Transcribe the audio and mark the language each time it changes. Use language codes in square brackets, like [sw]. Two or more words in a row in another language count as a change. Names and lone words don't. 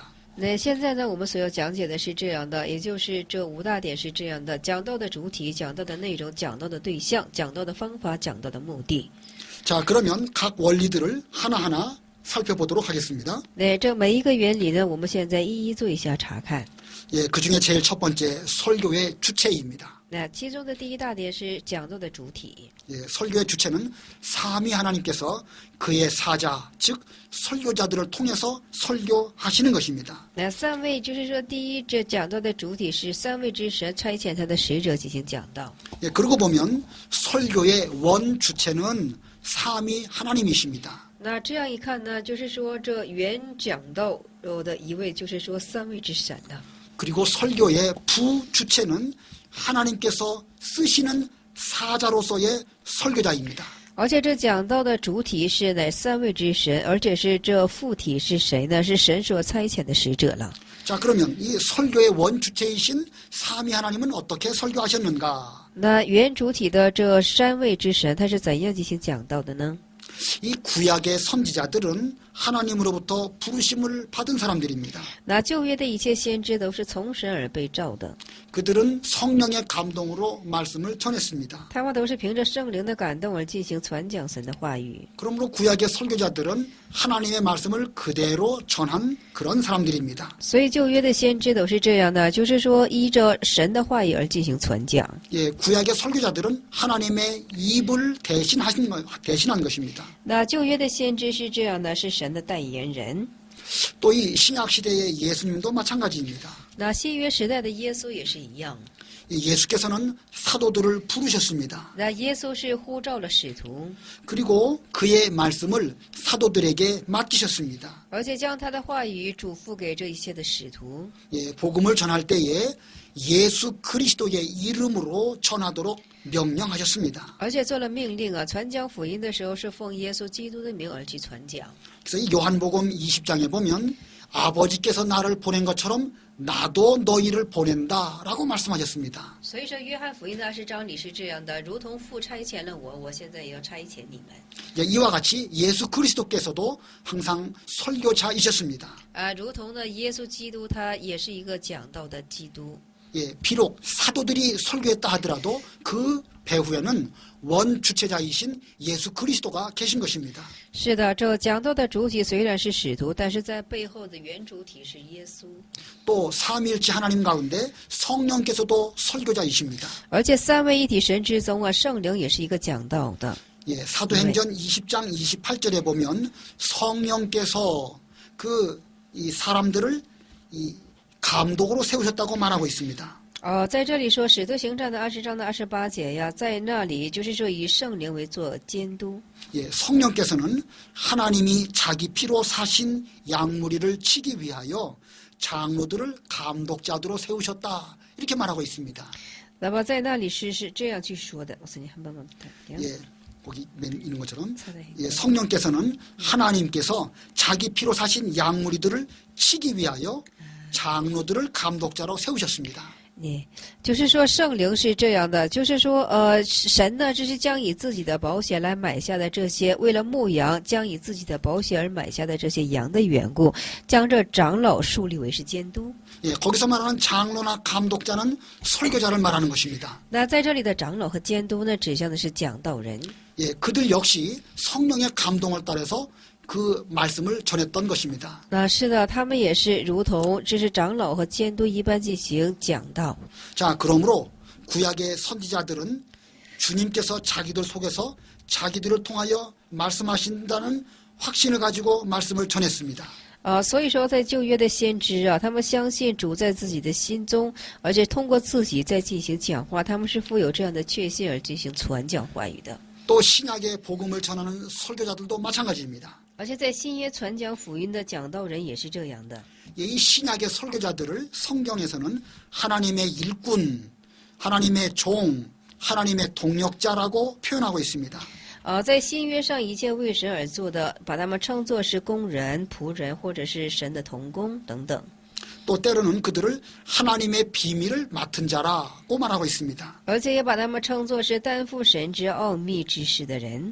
[zh] 那现在呢，我们所要讲解的是这样的，也就是这五大点是这样的：讲到的主体，讲到的内容，讲到的对象，讲到的方法，讲到的目的。 [ko] 자, 그러면 각 원리들을 하나하나 살펴보도록 하겠습니다. [zh] 那这每一个原理呢，我们现在一一做一下查看。 [ko] 예, 그 중에 제일 첫 번째 설교의 주체입니다. [zh] 那其中的第一大点是讲到的主体。 [ko] 예, 설교의 주체는 삼위 하나님께서 그의 사자, 즉 설교자들을 통해서 설교하시는 것입니다. [zh] 那三位就是说，第一，这讲到的主体是三位之神差遣他的使者进行讲道。 [ko] 예, 그러고 보면 설교의 원 주체는 삼위 하나님이십니다. [zh] 那这样一看呢，就是说这原讲道的一位，就是说三位之神的。 [ko] 그리고 설교의 부 주체는 하나님께서 쓰시는 사자로서의 설교자입니다. [zh] 而且这讲到的主体是乃三位之神，而且是这副体是谁呢？是神所差遣的使者了。 [ko] 자, 그러면 이 설교의 원 주체이신 삼위 하나님은 어떻게 설교하셨는가? [zh] 那原主体的这三位之神，他是怎样进行讲道的呢？ [ko] 이 구약의 선지자들은 하나님으로부터 부르심을 받은 사람들입니다. [zh] 那旧约的一切先知都是从神而被召的， [ko] 그들은 성령의 감동으로 말씀을 전했습니다. [zh] 他们都是凭着圣灵的感动而进行传讲神的话语。 [ko] 그러므로 구약의 설교자들은 하나님의 말씀을 그대로 전한 그런 사람들입니다. [zh] 所以旧约的先知都是这样的，就是说依着神的话语而进行传讲。 [ko] 예, 구약의 설교자들은 하나님의 입을 대신한 것입니다. [zh] 那旧约的先知是这样的，是神的代言人。 [ko] 또 이 신약 시대의 예수님도 마찬가지입니다. [zh] 那新约时代的耶稣也是一样。 [ko] 이 예수께서는 사도들을 부르셨습니다. [zh] 那耶稣是呼召了使徒， [ko] 그리고 그의 말씀을 사도들에게 맡기셨습니다. [zh] 而且将他的话语嘱咐给这一切的使徒。 [ko] 예, 복음을 전할 때에 예수 그리스도의 이름으로 전하도록 명령하셨습니다. [zh] 而且做了命令啊，传讲福音的时候是奉耶稣基督的名而去传讲。 [ko] 그래서 이 요한복음 20장에 보면 아버지께서 나를 보낸 것처럼 나도 너희를 보낸다라고 말씀하셨습니다. [zh] 所以说，约翰福音的20章里是这样的，如同父差遣了我，我现在也要差遣你们。 [ko] 예, 이와 같이 예수 그리스도께서도 항상 설교자이셨습니다. [zh] 啊，如同呢，耶稣基督他也是一个讲道的基督。 [ko] 예, 비록 사도들이 설교했다 하더라도 그 배후에는 원 주체자이신 예수 그리스도가 계신 것입니다. [zh] 是的，这讲道的主体虽然是使徒，但是在背后的原主体是耶稣。 [ko] 또 삼위일체 하나님 가운데 성령께서도 설교자이십니다. [zh] 而且三位一体神之中啊，圣灵也是一个讲道的。 [ko] 예, 사도행전 20장 28절에 보면 성령께서 이 사람들을 이 감독으로 세우셨다고 말하고 있습니다. [zh] 在这里说《使徒行传》的20章的28节呀，在那里就是说以圣灵为做监督。 [ko] 예, 성령께서는 하나님이 자기 피로 사신 양무리를 치기 위하여 장로들을 감독자들로 세우셨다 이렇게 말하고 있습니다. [zh] 那么在那里是这样去说的。我曾经 [ko] 한번만 부탁드려요. 예, 거기 있는 것처럼 사도행전. 예, 성령께서는 하나님께서 자기 피로 사신 양무리들을 치기 위하여 장로들을 감독자로 세우셨습니다. [zh] 就是说圣灵是这样的，就是说神呢，这是将以自己的宝血来买下的这些，为了牧羊，将以自己的宝血而买下的这些羊的缘故，将这长老树立为是监督。 [ko] 예, 거기서 말하는 장로나 감독자는 설교자를 말하는 것입니다. [zh] 那在这里的长老和监督呢，指向的是讲道人。 [ko] 예, 그들 역시 성령의 감동을 따라서 그 말씀을 전했던 것입니다. [zh] 那是的，他们也是如同这是长老和监督一般进行讲道。 [ko] 자, 그러므로 구약의 선지자들은 주님께서 자기들 속에서 자기들을 통하여 말씀하신다는 확신을 가지고 말씀을 전했습니다. [zh] 所以说在旧约的先知啊，他们相信主在自己的心中，而且通过自己在进行讲话，他们是富有这样的确信而进行传讲话语的。 [ko] 또 신약의 복음을 전하는 설교자들도 마찬가지입니다. [zh] 而且在新约传讲福音的讲道人也是这样的。 [ko] 이 신약의 설교자들을 성경에서는 하나님의 일꾼, 하나님의 종, 하나님의 동역자라고 표현하고 있습니다. [zh] 在新约上一切为神而做的，把他们称作是工人、仆人，或者是神的同工等等。 [ko] 또 때로는 그들을 하나님의 비밀을 맡은 자라고 말하고 있습니다. [zh] 而且也把他们称作是担负神之奥秘之事的人，